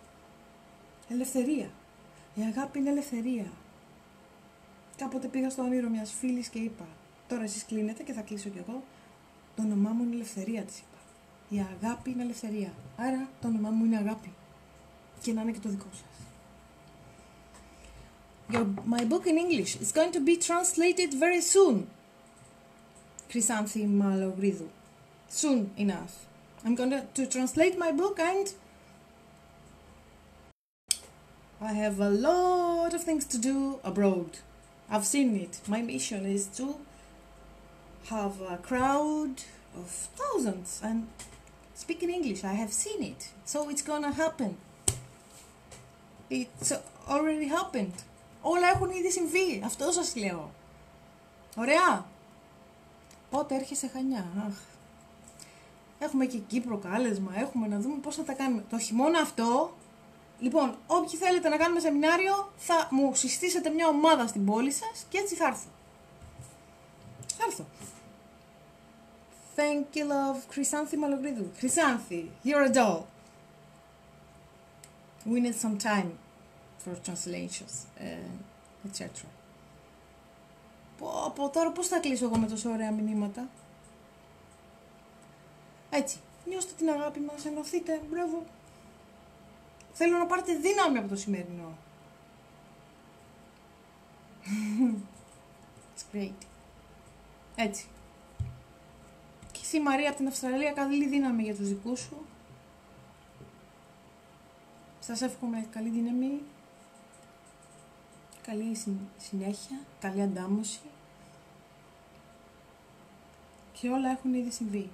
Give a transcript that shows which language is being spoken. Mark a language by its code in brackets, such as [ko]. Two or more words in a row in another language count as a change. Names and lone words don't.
[el] Ελευθερία. Η αγάπη είναι ελευθερία. Κάποτε πήγα στο όνειρο μιας φίλης και είπα, τώρα εσείς κλείνετε και θα κλείσω κι εγώ. Το όνομά μου είναι ελευθερία, της είπα. Η αγάπη είναι ελευθερία. Άρα το όνομά μου είναι αγάπη. Και να είναι και το δικό σας. [en] My book in English is going to be translated very soon. Chrysanthi Malogridou. Soon enough. I'm going to translate my book and I have a lot of things to do abroad. I've seen it. My mission is to have a crowd of thousands and speak in English. I have seen it. So it's gonna happen. It's already happened. [el] Όλα έχουν ήδη συμβεί. Αυτό σας λέω. Ωραία. Πότε έρχεσαι Χανιά? Αχ. Έχουμε και Κύπρο κάλεσμα. Έχουμε να δούμε πώς θα τα κάνουμε. Το χειμώνα αυτό. Λοιπόν, όποιοι θέλετε να κάνουμε σεμινάριο, θα μου συστήσετε μια ομάδα στην πόλη σας και έτσι θα έρθω. Θα έρθω. [en] Thank you, love. Chrysanthi Malogridou. Chrysanthi, you're a doll. We need some time for translations, etc. [el] Από τώρα πώς θα κλείσω εγώ με τόσο ωραία μηνύματα? Έτσι. Νιώστε την αγάπη μας, ενωθείτε, μπράβο. Θέλω να πάρετε δύναμη από το σημερινό. [en] It's great. [el] Έτσι. Και εσύ Μαρία από την Αυστραλία, καλή δύναμη για τους δικούς σου. Σας εύχομαι καλή δύναμη, καλή συνέχεια, καλή αντάμωση. Και όλα έχουν ήδη συμβεί.